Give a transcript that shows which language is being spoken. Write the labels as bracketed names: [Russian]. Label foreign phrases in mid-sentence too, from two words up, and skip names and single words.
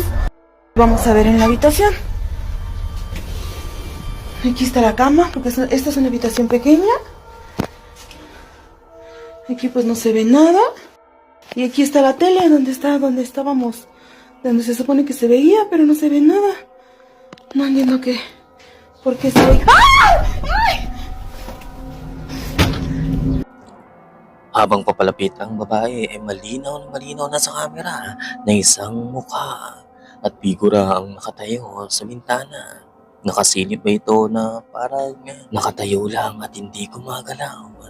[Spanish] Vamos a ver en la habitación. Aquí está la cama, porque esta es una habitación pequeña. Aquí pues no se ve nada. Y aquí está la tele, donde estábamos, donde se supone que se veía, pero no se ve nada. No entiendo por qué se ve. ¡Ay! [Filipino] Habang papalapit ang babae ay malinaw na sa kamera na isang mukha at figura ang nakatayo sa bintana. Nakasilip ba ito na parang nakatayo lang at hindi gumagalaw?